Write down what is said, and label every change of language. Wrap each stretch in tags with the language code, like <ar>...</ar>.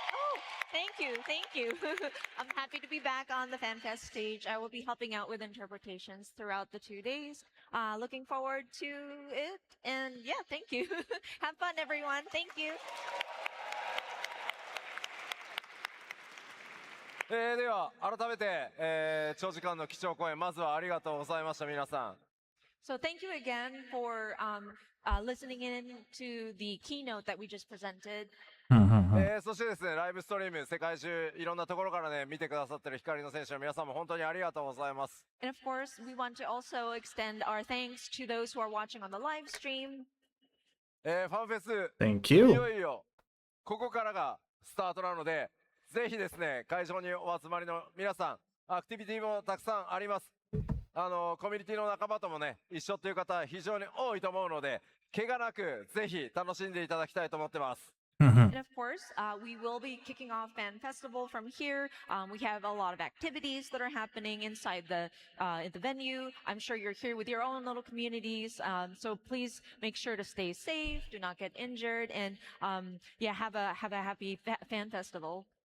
<en>Oh, thank you. I'm happy to be back on the FanFest stage. I will be helping out with interpretations throughout the 2 days. Looking forward to it. And yeah, thank you. Have fun, everyone. Thank you.</en> <ja>では改めて、長時間の貴重講演まずはありがとうございました皆さん。</ja> <en>So thank you again for listening in to the keynote that we just presented.</en> <ja>そしてですね、ライブストリーム世界中いろんなところからね見てくださってる光の選手の皆さんも本当にありがとうございます。</ja> <en>And of course, we want to also extend our thanks to those who are watching on the live stream.</en> <ja>ファンフェス</ja> <en>Thank you.</en> <ja>いよいよここからがスタートなので、ぜひですね会場にお集まりの皆さん、アクティビティもたくさんあります。コミュニティの仲間ともね一緒という方非常に多いと思うので、怪我なくぜひ楽しんでいただきたいと思ってます。</ja> <en>And of course, we will be kicking off Fan Festival from here. We have a lot of activities that are happening inside the venue. I'm sure you're here with your own little communities. So please make sure to stay safe, do not get injured, and yeah, have a happy Fan Festival.</en>